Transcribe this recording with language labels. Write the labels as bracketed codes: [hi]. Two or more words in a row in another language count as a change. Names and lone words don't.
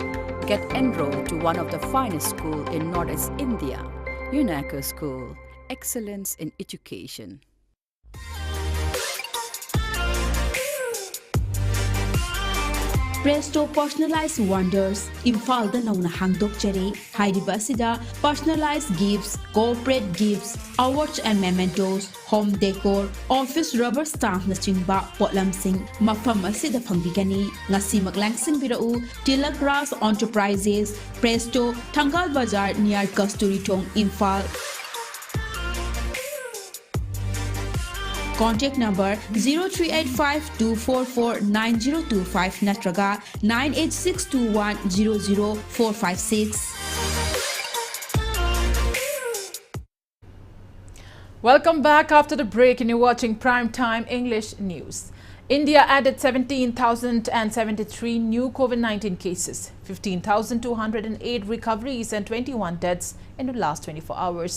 [en] Get enrolled to one of the finest schools in Northeast India, UNACO School. Excellence in education. [mni] Presto Personalized Wonders Imphal da nauna hangdok chare hairiba asida [en] personalized gifts, corporate gifts, awards and mementos, home decor, office rubber stamp [mni] na chingba potlamsing mafam asida phangbigani. Ngasi maglangsing birau Tilak Ras Enterprises, Presto, Thangal Bazar near Kasturi Thong, Imphal. [en] Contact number 0385-244-9025 natraga 98621-00456. Welcome back after the break and you're watching Primetime English News. India added 17,073 new COVID-19 cases, 15,208 recoveries and 21 deaths in the last 24 hours.